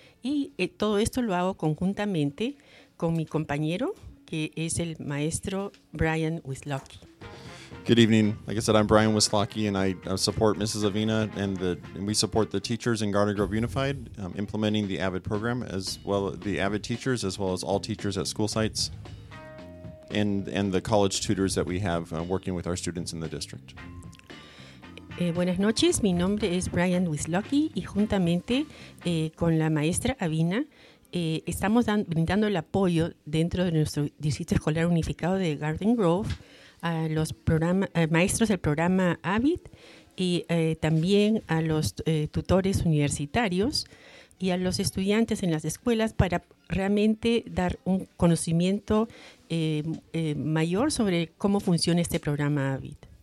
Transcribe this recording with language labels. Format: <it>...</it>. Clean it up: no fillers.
<es>Y todo esto lo hago conjuntamente con mi compañero, que es el maestro Brian Wislocki.</es> <en>Good evening. Like I said, I'm Brian Wislocki, and I support Mrs. Avina, and we support the teachers in Garden Grove Unified implementing the AVID program, as well as the AVID teachers, as well as all teachers at school sites, and the college tutors that we have working with our students in the district.</en> <es>Buenas noches. Mi nombre es Brian Wislocki, y juntamente con la maestra Avina, estamos brindando el apoyo dentro de nuestro Distrito Escolar Unificado de Garden Grove a los maestros del programa AVID y también a los tutores universitarios y a los estudiantes en las escuelas para realmente dar un conocimiento mayor sobre cómo funciona este programa AVID.</es>